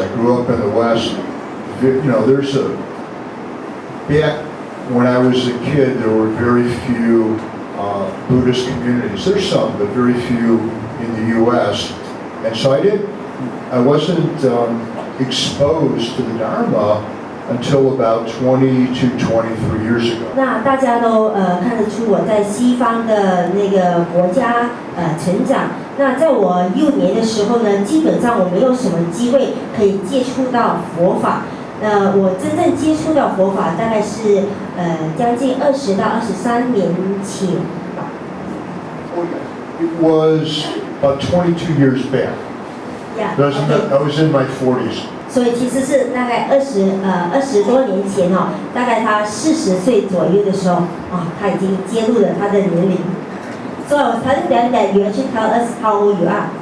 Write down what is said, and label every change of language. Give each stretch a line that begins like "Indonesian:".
English: I grew up in the West. There's back when I was a kid, there were very few Buddhist communities. There's some, but very few in the U.S. And so I wasn't exposed to the Dharma until about 20 to 23 years ago.
Chinese: 那大家都看得出我在西方的那个国家成长。那在我幼年的时候呢，基本上我没有什么机会可以接触到佛法。我真正接触到佛法大概是将近20到23年前吧。
English: It was about 22 years back. Yeah. I was in my 40s.
Chinese: 所以其实是大概20多年前大概他40岁左右的时候他已经揭露了他的年龄。
English: So I was telling them that you actually tell us how old you are.